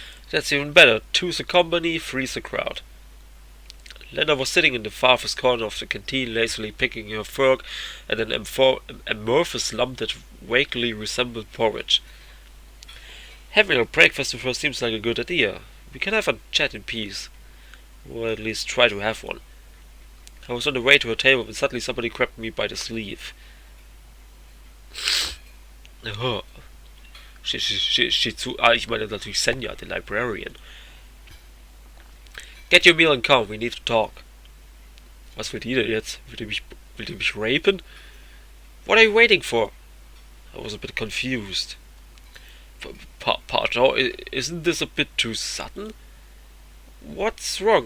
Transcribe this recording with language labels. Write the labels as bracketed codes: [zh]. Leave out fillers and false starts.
[en] That's even better. 2's a company, 3's a crowd. Lena was sitting in the farthest corner of the canteen, lazily picking her fork at an amorphous lump that vaguely resembled porridge. Having a breakfast with her seems like a good idea. We can have a chat in peace. Or at least try to have one. I was on the way to her table when suddenly somebody grabbed me by the sleeve. [de] Ich meine natürlich Senja, [en] the librarian. Get your meal and come, we need to talk. [de] Was will die denn jetzt? Will die mich rapen? [en] What are you waiting for? I was a bit confused. Pardon, isn't this a bit too sudden? What's wrong?